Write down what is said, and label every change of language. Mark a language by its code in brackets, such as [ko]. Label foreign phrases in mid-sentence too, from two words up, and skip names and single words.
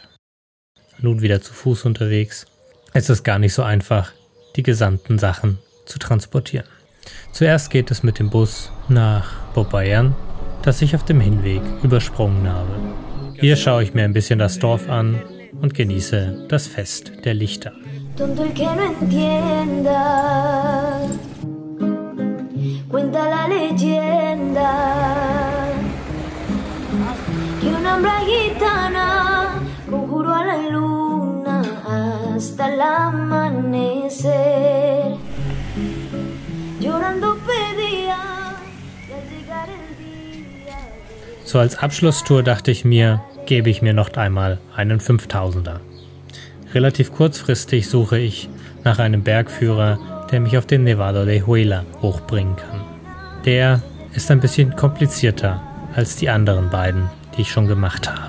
[de] Nun wieder zu Fuß unterwegs. Es ist gar nicht so einfach, die gesamten Sachen zu transportieren. Zuerst geht es mit dem Bus nach Popayan, das ich auf dem Hinweg übersprungen habe. Hier schaue ich mir ein bisschen das Dorf an und genieße das Fest der Lichter. [es] Tonto el que no entienda, cuenta la leyenda que una hembra gitana conjuró a la luna hasta el amanecer. Llorando pedía y al llegar el día. [de] So als Abschlusstour dachte ich mir, gebe ich mir noch einmal einen 5000er. Relativ kurzfristig suche ich nach einem Bergführer, der mich auf den Nevado de Huila hochbringen kann. Der ist ein bisschen komplizierter als die anderen beiden, die ich schon gemacht habe.